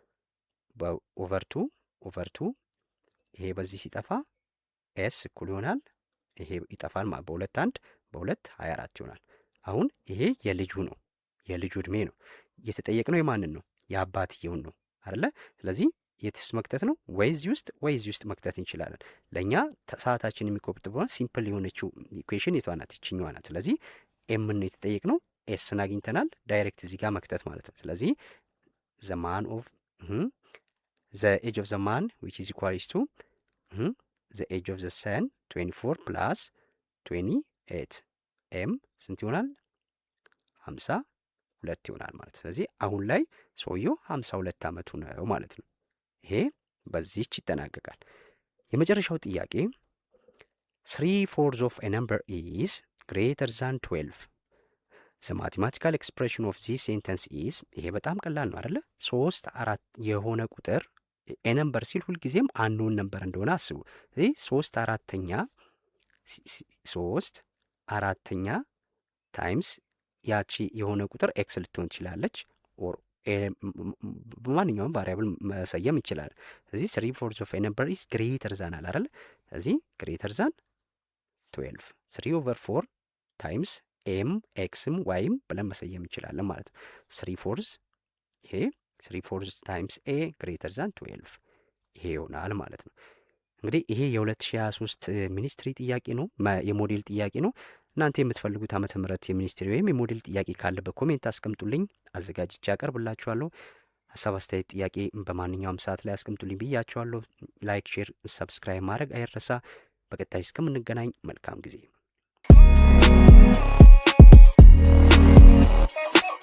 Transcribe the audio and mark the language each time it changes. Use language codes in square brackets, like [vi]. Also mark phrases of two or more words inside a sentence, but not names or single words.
[am] በኦቨር 2 ይሄ በዚህ ሲጠፋ ኤስ እኩል ይሆናል ይሄ ይጠፋል ማለት በሁለት 24 ይሆናል። አሁን ይሄ የልጁ ነው፣ የልጁ ዕድሜ ነው። እየተጠየቅነው የማንን ነው? የአባትየውን ነው አይደለ? ስለዚህ የትስ መክተት ነው? ወይዚህ ውስጥ መክተት እንችላለን። ለእኛ ሰዓታችን የሚቆጥበው ሲምፕል የሆነችው ኢኩዌሽን የቷ ናት? ይችኛዋ ናት። ስለዚህ ኤም ነው የተጠየቅነው፣ ኤስን አግኝተናል። ዳይሬክት እዚህ ጋር መክተት ማለት ነው። ስለዚህ [en] the age of the man which is equals to the age of the son 24 plus 28 [am] ኤም ስንት ይሆናል? 52 ይሆናል ማለት። ስለዚህ አሁን ላይ ሰውየው 52 ዓመቱ ነው ማለት ነው። ይሄ በዚህች ይጠናቀቃል። የመጨረሻው ጥያቄ [en] 3/4 of a number is greater than 12 the mathematical expression of this sentence is [am] ይሄ በጣም ቀላል ነው አይደለ? 3/4 የሆነ ቁጥር [en] a number [am] ሲል ሁልጊዜም [en] unknown number [am] እንደሆነ አስቡ። ስለዚህ 3/4 ታይምስ ያቺ የሆነ ቁጥር ኤክስ ልትሆን ትችላለች፣ ኦር በማንኛውም ቫሪያብል መሰየም ይችላል። ስለዚህ [en] 3/4 of a number is greater than [am] አለ አይደል? ስለዚህ [en] greater than 12 [am] 3/4 ታይምስ ኤም ኤክስም ዋይም ብለን መሰየም እንችላለን ማለት ነው። 3/4 ይሄ 3/4 ታይምስ ኤ [en] greater than 12 [am] ይሄ ይሆናል ማለት ነው። እንግዲህ ይሄ የ2023 ሚኒስትሪ ጥያቄ ነው፣ የሞዴል ጥያቄ ነው። እናንተ የምትፈልጉት ዓመተ ምህረት የሚኒስትሪ ወይም የሞዴል ጥያቄ ካለ በኮሜንት አስቀምጡልኝ፣ አዘጋጅቼ አቀርብላችኋለሁ። ሀሳብ አስተያየት፣ ጥያቄ በማንኛውም ሰዓት ላይ አስቀምጡልኝ ብያችኋለሁ። [en] like, share, subscribe [am] ማድረግ አይረሳ። በቀጣይ እስከምንገናኝ መልካም ጊዜ።